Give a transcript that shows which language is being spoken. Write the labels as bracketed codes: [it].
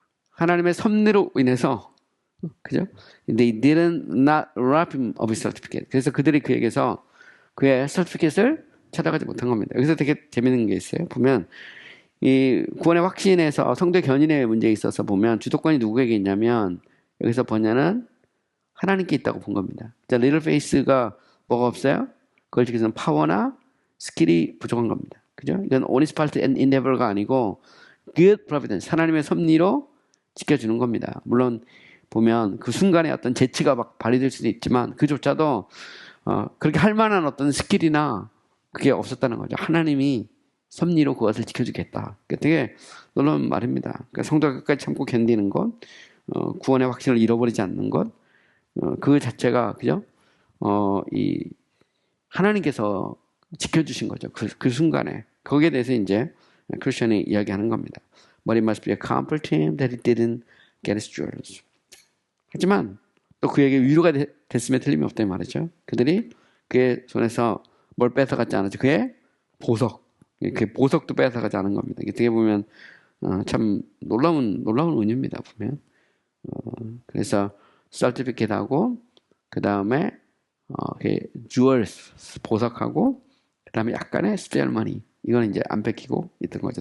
[ko] 하나님의 섭리로 인해서 그죠? [en] They didn't not rob him of his certificate. [ko] 그래서 그들이 그에게서 그의 서티피켓을 찾아가지 못한 겁니다. 여기서 되게 재밌는 게 있어요. 보면 이 구원의 확신에서 성도의 견인의 문제에 있어서 보면 주도권이 누구에게 있냐면 여기서 번역은 하나님께 있다고 본 겁니다. 자, 리틀 페이스가 뭐가 없어요? 그걸 지키기 위해서는 파워나 스킬이 부족한 겁니다. 그죠? 이건 [en] honest part and endeavor [ko] 가 아니고 [en] good providence, [ko] 하나님의 섭리로 지켜주는 겁니다. 물론 보면 그 순간에 어떤 재치가 막 발휘될 수도 있지만 그조차도 그렇게 할 만한 어떤 스킬이나 그게 없었다는 거죠. 하나님이 섭리로 그것을 지켜주겠다. 되게 놀라운 말입니다. 그러니까 성도가 끝까지 참고 견디는 것, 구원의 확신을 잃어버리지 않는 것, 그 자체가 그죠? 이 하나님께서 지켜주신 거죠. 그 순간에 거기에 대해서 이제 크리스천이 이야기하는 겁니다. [en] But it must be a comfort to him that he didn't get his jewels. [ko] 하지만 또 그에게 위로가 됐으면 틀림이 없다 이 말이죠. 그들이 그의 손에서 뭘 뺏어가지 않았죠. 그의 보석. 그 보석도 뺏어가지 않은 겁니다. 어떻게 보면 참 놀라운 운입니다. 보면. 그래서 certificate하고 그 다음에 jewels 보석하고 그 다음에 약간의 spare money 이거는 이제 안 뺏기고 있던 거죠.